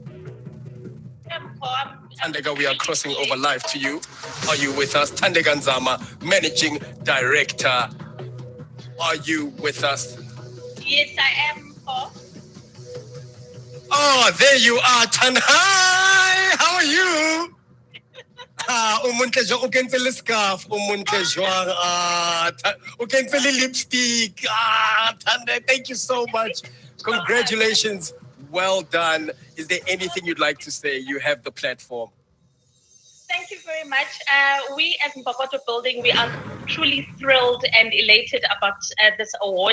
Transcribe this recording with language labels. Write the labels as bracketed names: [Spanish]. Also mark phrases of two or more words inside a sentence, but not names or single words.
[English] Thandeka, we are crossing over live to you. Are you with us? Thandeka Nzama, Managing Director. Are you with us? Yes, I am. Oh, there you are, Tan. Hi, how are you? [Southern Sotho] Umuntle jwang o kentse le scarf, umuntle jwang, o kentse le lipstick. [English] Tanda, thank you so much. Congratulations. Well done. Is there anything you'd like to say? You have the platform. Thank you very much. We at Bokoto Building, we are truly thrilled and elated about this award.